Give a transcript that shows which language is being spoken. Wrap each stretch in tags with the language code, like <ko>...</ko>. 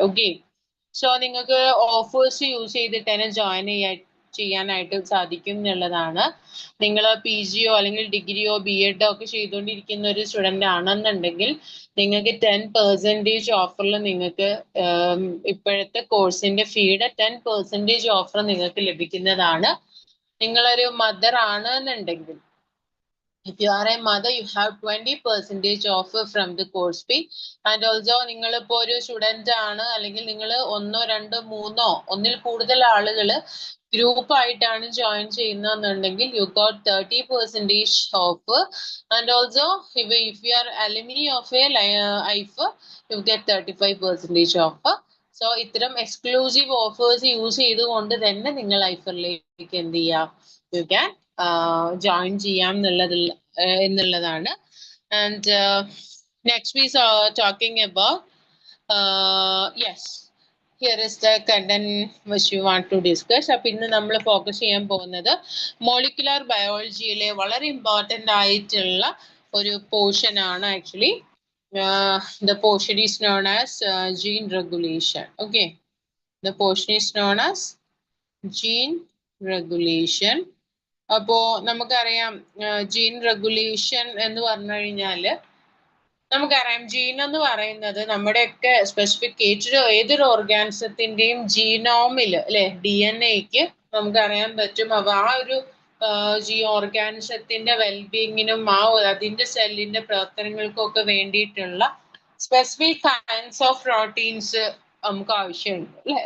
<ml>Okay, so നിങ്ങൾക്ക് offers use ചെയ്തിട്ട് തന്നെ ജോയിൻ ചെയ്യാനായിട്ട് സാധിക്കും എന്നുള്ളതാണ്. നിങ്ങൾ PGയോ അല്ലെങ്കിൽ ഡിഗ്രിയോ BEdോ ഒക്കെ ചെയ്തുകൊണ്ടിരിക്കുന്ന ഒരു സ്റ്റുഡൻ്റ് ആണെന്നുണ്ടെങ്കിൽ നിങ്ങൾക്ക് 10% ഓഫറിൽ നിങ്ങൾക്ക് ഇപ്പോഴത്തെ കോഴ്സിന്റെ ഫീയുടെ 10% ഓഫർ നിങ്ങൾക്ക് ലഭിക്കുന്നതാണ്. നിങ്ങളൊരു മദർ ആണ് എന്നുണ്ടെങ്കിൽ,</ml> <en>if you are a mother, you have 20% off from the course fee.</en> <ml>And also നിങ്ങൾ ഇപ്പോൾ ഒരു സ്റ്റുഡൻ്റ് ആണ് അല്ലെങ്കിൽ നിങ്ങൾ 1, 2, 3 ഒന്നിൽ കൂടുതൽ ആളുകൾ ഗ്രൂപ്പ് ആയിട്ടാണ് join ചെയ്യുന്നതെന്നുണ്ടെങ്കിൽ</ml> <en>you got 30% off. And also if you are alumni of a IF, you get 35% off.</en> <ml>So ഇത്തരം എക്സ്ക്ലൂസീവ് ഓഫേഴ്സ് യൂസ് ചെയ്തുകൊണ്ട് തന്നെ നിങ്ങൾ ഐഫറിലേക്ക് എന്ത് ചെയ്യാം, യു ക്യാൻ ജോയിൻ ചെയ്യാം എന്നുള്ളതാണ്.</ml> <en>And next we are talking about yes, here is the content which you want to discuss.</en> <ml>അപ്പോൾ ഇന്ന് നമ്മൾ ഫോക്കസ് ചെയ്യാൻ പോകുന്നത് മോളിക്കുലർ ബയോളജിയിലെ വളരെ ഇമ്പോർട്ടൻ്റ് ആയിട്ടുള്ള ഒരു പോർഷൻ ആണ്.</ml> <en>Actually the portion is known as gene regulation. Okay, the portion is known as gene regulation.</en> <ml>അപ്പോ നമുക്കറിയാം ജീൻ റെഗുലേഷൻ എന്ന് പറഞ്ഞു കഴിഞ്ഞാല് നമുക്കറിയാം ജീൻ എന്ന് പറയുന്നത് നമ്മുടെയൊക്കെ സ്പെസിഫിക് ഏതൊരു ഓർഗാനിസത്തിന്റെയും ജീനോമില് അല്ലെ DNA-ക്ക് നമുക്കറിയാൻ പറ്റും. അപ്പൊ ആ ഒരു ഓർഗാനിസത്തിന്റെ വെൽബീങ്ങിനും അതിന്റെ സെല്ലിന്റെ പ്രവർത്തനങ്ങൾക്കും ഒക്കെ വേണ്ടിയിട്ടുള്ള സ്പെസിഫിക് കൈൻഡ്സ് ഓഫ് പ്രോട്ടീൻസ് നമുക്ക് ആവശ്യമുണ്ട് അല്ലെ.</ml>